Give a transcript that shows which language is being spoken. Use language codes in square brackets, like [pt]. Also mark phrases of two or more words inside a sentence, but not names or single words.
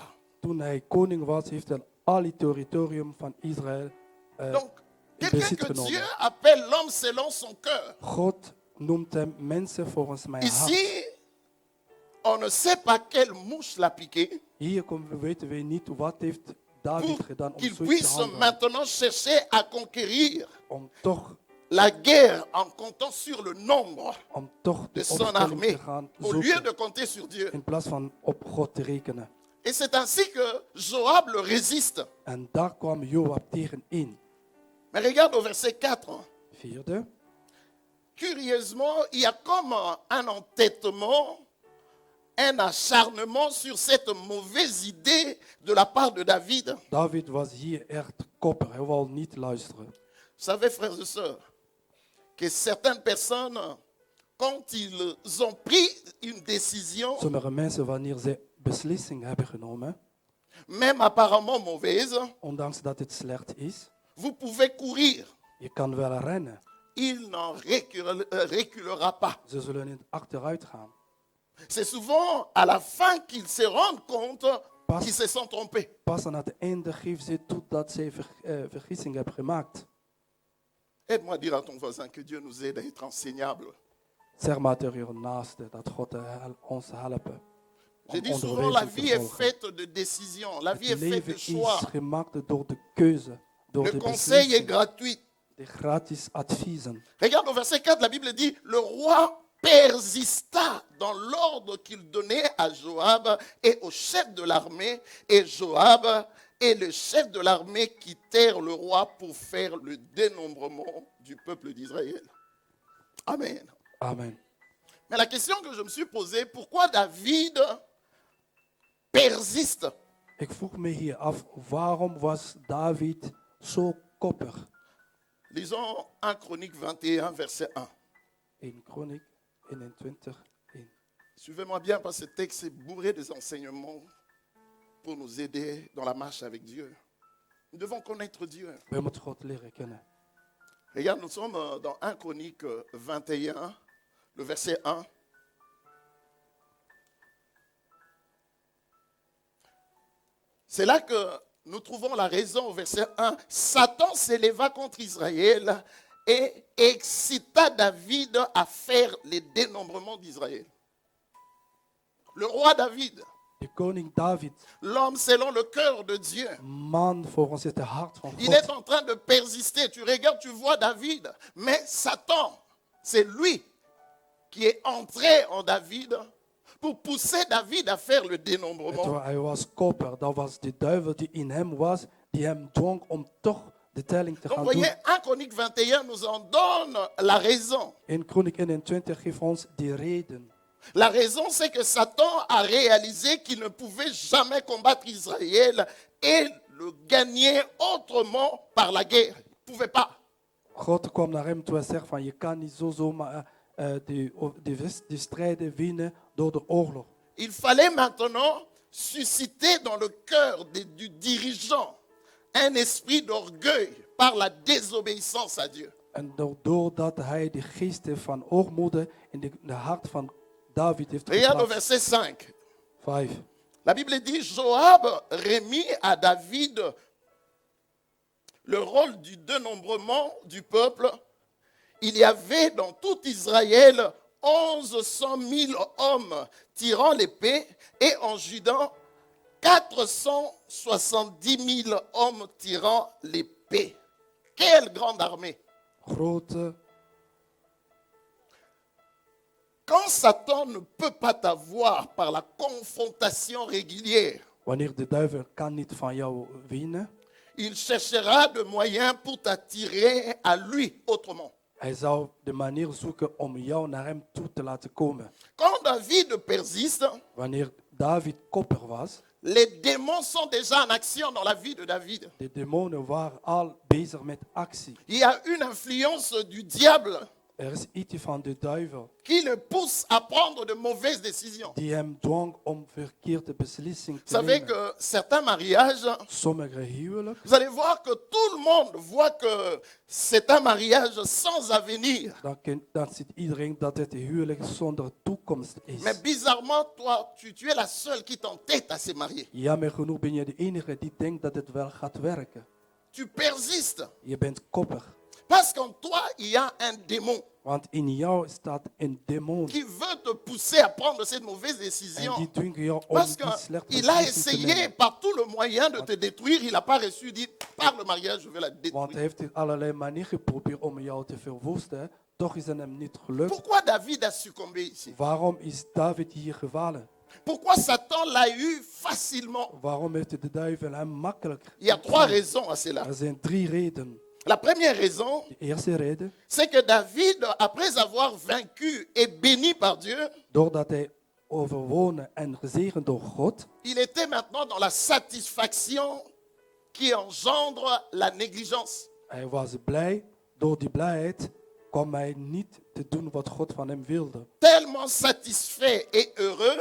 [nl] Toen hij koning was, heeft hij al het territorium van Israël [fr] Donc, [nl] in [fr] quelqu'un [nl] bezit [fr] que [nl] genomen. [fr] Dieu appelle l'homme selon son cœur. [nl] God noemt hem mensen volgens mijn hart. [fr] Ici, on ne sait pas quelle mouche l'a piqué [nl] Hier weten we niet wat heeft David [fr] pour [nl] gedaan om [fr] qu'il [nl] zoiets te [fr] puisse [nl] handelen. [fr] maintenant chercher à conquérir [nl] Om toch [fr] la guerre en comptant sur le nombre de de son [nl] opstelling [fr] armée [nl] te gaan [fr] au lieu [nl] zoeken. [fr] de compter sur Dieu. [nl] In plaats van op God te rekenen. [fr] Et c'est ainsi que Joab le résiste. [nl] En daar kwam Joab tegen in. [fr] Mais regarde au verset 4. [nl] Vierde. [fr] Curieusement, il y a comme un entêtement, un acharnement sur cette mauvaise idée de la part de David. Vous [nl] David was hier echt koppig. Hij wou niet luisteren. [fr] savez, frères et sœurs, que certaines personnes, quand ils ont pris une décision, [nl] Sommige mensen, wanneer ze beslissing hebben genomen, [fr] même apparemment mauvaise, [nl] ondanks dat het slecht is, [fr] vous pouvez courir. [nl] je kan wel rennen. [fr] Il n'en reculera pas. [nl] Ze zullen niet achteruit gaan. [fr] C'est souvent à la fin qu'ils se rendent compte [nl] Pas- [fr] qu'ils se sont trompés. [nl] Pas aan het einde geven ze toe dat ze vergissing hebben gemaakt. [fr] Aide-moi à dire à ton voisin que Dieu nous aide à être enseignables. [nl] Zeg maar tegen je naaste dat God ons helpen. [fr] Je [nl] om [fr] dis souvent, la [nl] onderwijzing te [fr] vie est [nl] volgen. [fr] faite de décisions. La vie [nl] Het [fr] est faite [nl] leven [fr] de [nl] is [fr] choix. [nl] gemaakt door de keuze, door [fr] Le [nl] de [fr] conseil est [nl] beslissing, [fr] gratuit. [nl] de gratis adviezen. [fr] Regarde au verset 4, la Bible dit, le roi persista dans l'ordre qu'il donnait à Joab et au chef de l'armée. Et Joab et le chef de l'armée quittèrent le roi pour faire le dénombrement du peuple d'Israël. Amen. Amen. Mais la question que je me suis posée, pourquoi David persiste? [nl] Ik vroeg me hier af, waarom was David zo koppig? [fr] Lisons 1 Chronique 21, verset 1. [nl] In Chroniek 21, 1. [fr] Suivez-moi bien parce que ce texte est bourré des enseignements pour nous aider dans la marche avec Dieu. Nous devons connaître Dieu. [nl] We moeten God leren kennen. [fr] Regarde, nous sommes dans 1 Chronique 21, le verset 1. C'est là que nous trouvons la raison au verset 1. Satan s'éleva contre Israël et excita David à faire les dénombrements d'Israël. Le roi David, [nl] De koning David, [fr] l'homme selon le cœur de Dieu, [nl] man volgens het hart van [fr] il est [nl] God. [fr] en train de persister. Tu regardes, tu vois David. Mais Satan, c'est lui qui est entré en David pour pousser David à faire le dénombrement. [nl] Hij was koppig, dat was de duivel die in hem was, die hem dwong om toch de telling te [fr] Donc, [nl] gaan [fr] vous [nl] doen. [fr] voyez, 1 Chronique 21 nous en donne la raison. [nl] In Chroniek 21 geeft ons die reden. [fr] La raison, c'est que Satan a réalisé qu'il ne pouvait jamais combattre Israël et le gagner autrement par la guerre. Il ne pouvait pas. [nl] God kwam naar hem toe en zegt van je kan niet zo zomaar de strijden winnen door de oorlog. [fr] Il fallait maintenant susciter dans le cœur du dirigeant un esprit d'orgueil par la désobéissance à Dieu. [nl] En doordat hij de geesten van oormoede in de hart van David heeft [fr] Regarde au [nl] geplaatst. [fr] verset 5. [nl] 5. [fr] La Bible dit, Joab remit à David le rôle du dénombrement du peuple. Il y avait dans tout Israël 1100 000 hommes tirant l'épée et en Juda 470 000 hommes tirant l'épée. Quelle grande armée! [nl] Grote. [fr] Quand Satan ne peut pas t'avoir par la confrontation régulière, [nl] Wanneer de duivel kan niet van jou winnen, [fr] il cherchera de moyens pour t'attirer à lui autrement. [nl] hij zou de manier zoeken om jou naar hem toe te laten komen. [fr] Quand David persiste, [nl] Wanneer David koppig was, [fr] les démons sont déjà en action dans la vie de David. [nl] de demonen waren al bezig met actie. [fr] Il y a une influence du diable [nl] Er is iets van de duivel [fr] qui le pousse à prendre de mauvaises décisions. [nl] die hem dwong om verkeerde beslissingen [fr] Vous [nl] te [fr] savez [nl] nemen. [fr] que certains mariages, [nl] Sommige huwelijken, [fr] vous allez voir que tout le monde voit que c'est un mariage sans avenir. [nl] dan ziet iedereen dat het een huwelijk zonder toekomst is. [fr] Mais bizarrement, toi, tu es la seule qui t'entête à se marier. [nl] Jammer genoeg ben je de enige die denkt dat het wel gaat werken. [fr] Tu persistes [nl] Je bent koppig. [fr] parce qu'en toi, il y a un démon [nl] Want in jou staat een demon. [fr] qui veut te pousser à prendre cette mauvaise [nl] En [fr] décision. [nl] die dwingt jou om [fr] Parce [nl] die slechte [fr] qu'il a [nl] beslissing te [fr] essayé [nl] nemen. [fr] par tout le moyen de te détruire. Il n'a pas reçu. Il dit, par le mariage, je vais la [nl] Want hij [fr] détruire. [nl] heeft in allerlei manieren geprobeerd om jou te verwoesten. Toch is het hem niet gelukt. [fr] Pourquoi David a succombé ici? [nl] Waarom is David hier gevallen? [fr] Pourquoi Satan l'a eu facilement? [nl] Waarom heeft de duivel hem makkelijk [fr] Il y a trois raisons à cela. [nl] Er zijn 3 redenen. [fr] La première raison, [nl] De eerste reden, [fr] c'est que David, après avoir vaincu et béni par Dieu, [nl] doordat hij overwonnen en gezegend door God, [fr] il était maintenant dans la satisfaction qui engendre la négligence. [nl] hij was blij. Door die blijheid kwam hij niet te doen wat God van hem wilde. [fr] Tellement satisfait et heureux,